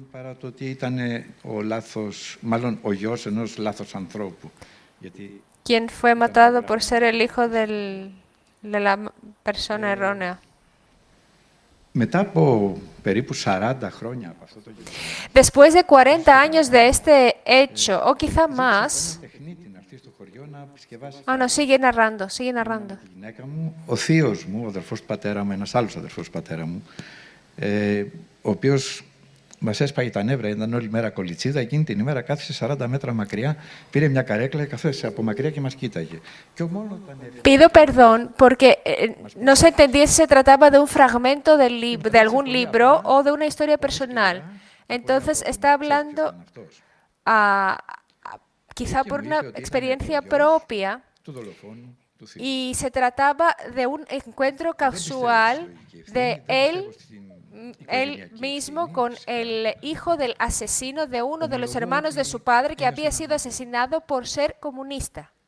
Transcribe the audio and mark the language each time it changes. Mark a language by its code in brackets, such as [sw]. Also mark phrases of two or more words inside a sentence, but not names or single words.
[es] Quien fue matado por ser el hijo de la persona errónea. Después de 40 años de este hecho, o quizá más, no, sigue narrando. [el] Ο θείος μου, ο αδερφός πατέρα μου, ένας άλλος αδερφός πατέρα μου, ο οποίος μας έσπαγε τα νεύρα, ήταν όλη μέρα κολιτσίδα, εκείνη την ημέρα κάθισε 40 μέτρα μακριά, πήρε μια καρέκλα και καθόρισε από μακριά και μας κοίταγε. [es] Pido perdón porque no se entendía si se trataba de un fragmento de algún libro o de una historia personal. Entonces está hablando quizá por una experiencia propia y se trataba de un encuentro casual de él mismo con el hijo del asesino de uno de los hermanos de su padre que había sido asesinado por ser comunista.